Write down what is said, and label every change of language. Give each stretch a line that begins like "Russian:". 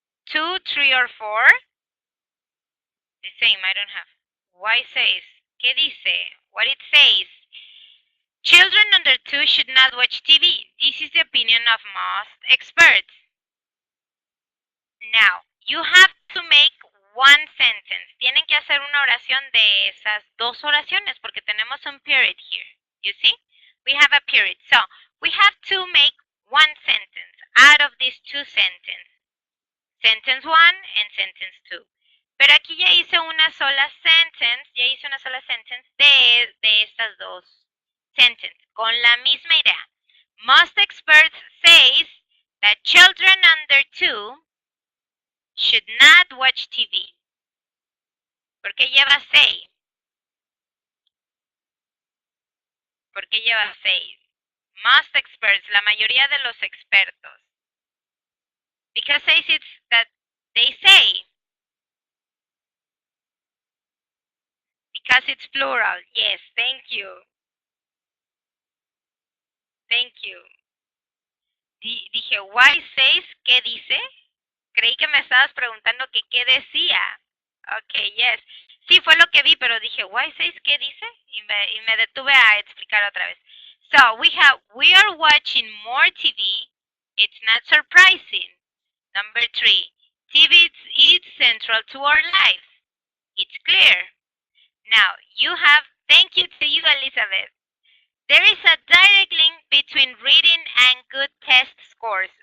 English: 2, 3, or 4. The same, I don't have. Why says?
Spanish: ¿Qué dice?
English: What it says. Children under 2 should not watch TV. This is the opinion of most experts. Now, you have to make one sentence.
Spanish: Tienen que hacer una oración de esas dos oraciones porque tenemos un period here.
English: You see? We have a period. So, we have to make one sentence out of these two sentences. Sentence 1 and sentence 2.
Spanish: Pero aquí ya hice una sola sentence, de estas dos sentences, con la misma idea.
English: Most experts say that children under 2 should not watch TV.
Spanish: ¿Por qué lleva say? ¿Por qué lleva say?
English: Most experts,
Spanish: la mayoría de los expertos.
English: Because says it's that they say. Because it's plural. Yes, thank you. Thank you. Dije, why says,
Spanish: ¿qué dice? Creí que me estabas preguntando que qué decía. Okay, yes. Sí, fue lo que vi, pero dije,
English: why says,
Spanish: ¿qué dice? Y me detuve a explicar otra vez.
English: So, we are watching more TV. It's not surprising. Number 3, TV is central to our lives. It's clear. Now, thank you to you, Elizabeth. There is a direct link between reading and good test scores.